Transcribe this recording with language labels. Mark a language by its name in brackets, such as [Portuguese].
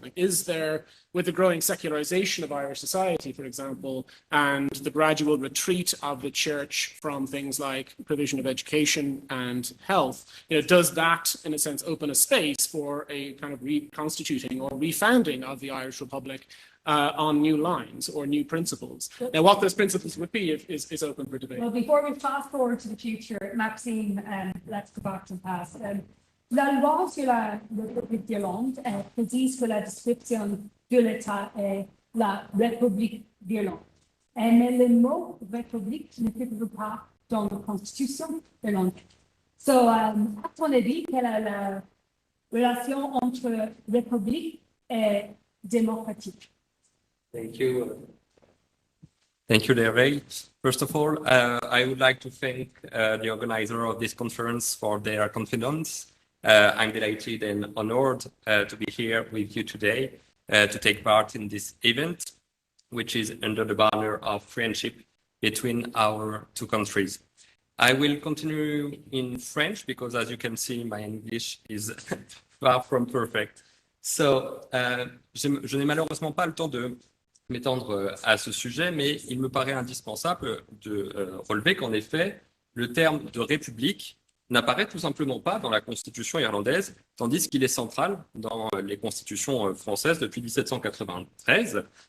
[English] Like, is there, with the growing secularization of Irish society, for example, and the gradual retreat of the church from things like provision of education and health, does that, in a sense, open a space for a kind of reconstituting or refounding of the Irish Republic on new lines or new principles? Now, what those principles would be is open for debate. Well, before we fast forward to the future, Maxime, let's go back to the past. [French] La loi sur la République d'Irlande précise que la description de l'État est la République d'Irlande. Mais le mot République ne figure pas dans la Constitution irlandaise. So, à ton avis, quelle est la relation entre République et démocratique? [English] Thank you. Thank you, Larry. First of all, I would like to thank the organizer of this conference for their confidence. I'm delighted and honored to be here with you today to take part in this event, which is under the banner of friendship between our two countries. I will continue in French because, as you can see, my English is far from perfect. [French] So, je n'ai malheureusement pas le temps de m'étendre à ce sujet, mais il me paraît indispensable de relever qu'en effet, le terme de république n'apparaît tout simplement pas dans la constitution irlandaise, tandis qu'il est central dans les constitutions françaises depuis 1793,